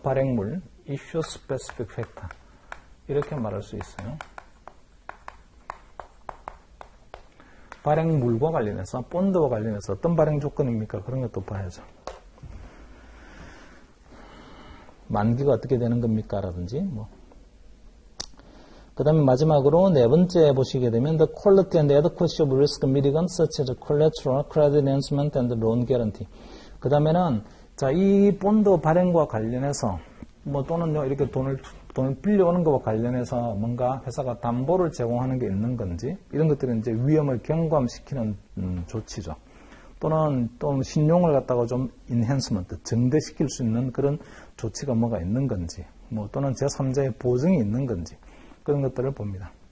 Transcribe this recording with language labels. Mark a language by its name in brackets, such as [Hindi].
[Korean] 발행물, 이슈 스페시픽 팩터. 이렇게 말할 수 있어요. 발행물과 관련해서, 본드와 관련해서 어떤 발행 조건입니까? 그런 것도 봐야죠. 만기가 어떻게 되는 겁니까? 라든지, 뭐. 그 다음에 마지막으로 네 번째 보시게 되면 [English] the quality and adequacy of risk mitigants such as collateral, credit enhancement and loan guarantee. [Korean] 그 다음에는 자, 이 본드 발행과 관련해서 뭐 또는요 이렇게 돈을 빌려오는 것과 관련해서 뭔가 회사가 담보를 제공하는 게 있는 건지 이런 것들은 이제 위험을 경감시키는 조치죠. 또는 또 신용을 갖다가 좀 인핸스먼트, 증대시킬 수 있는 그런 조치가 뭐가 있는 건지 뭐 또는 제3자의 보증이 있는 건지 그런 것들을 봅니다.